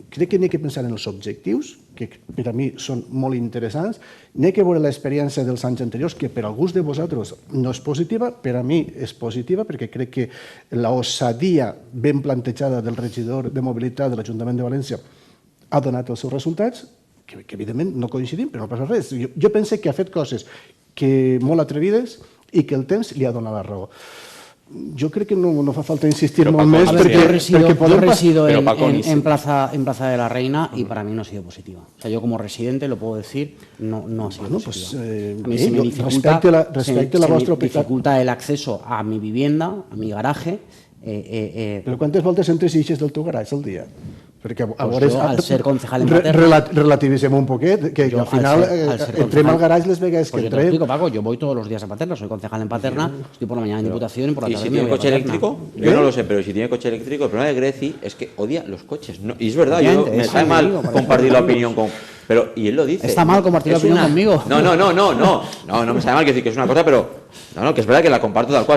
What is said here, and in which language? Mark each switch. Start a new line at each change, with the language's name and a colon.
Catalan: Crec que n'hi ha que pensar en els objectius, que per a mi són molt interessants, n'hi ha que veure l'experiència dels anys anteriors, que per a alguns de vosaltres no és positiva, per a mi és positiva, perquè crec que l'ossadia ben plantejada del regidor de mobilitat de l'Ajuntament de València ha donat els seus resultats, que evidentment no coincidim, però no passa res. Jo penso que ha fet coses molt atrevides i que el temps li ha donat la raó. Jo crec que no fa falta insistir molt més
Spanish: porque yo resido en Plaza de la Reina y para mí no ha sido positiva. O sea, yo como residente lo puedo decir, no ha sido positiva. A mí se me dificulta el acceso a mi vivienda, a mi garaje.
Catalan: Però quantes voltes entres i eixes del teu garatge al dia? Perquè
Spanish: al ser concejal en Paterna...
Catalan: Relativitzem un poquet, que al final entrem al garatge les vegades que entrem.
Spanish: Yo te explico, Paco, yo voy todos los días a Paterna, soy concejal en Paterna, estoy por la mañana en Diputación y por la tarde. ¿Y si tiene coche eléctrico? Yo no lo sé, pero si tiene coche eléctrico, el problema de Grezzi es que odia los coches. Y es verdad, me sabe mal compartir la opinión con... Pero, y él lo dice. Está mal compartir la Es opinión conmigo. No me sabe mal que decir que es una cosa, pero que es verdad que la comparto tal cual.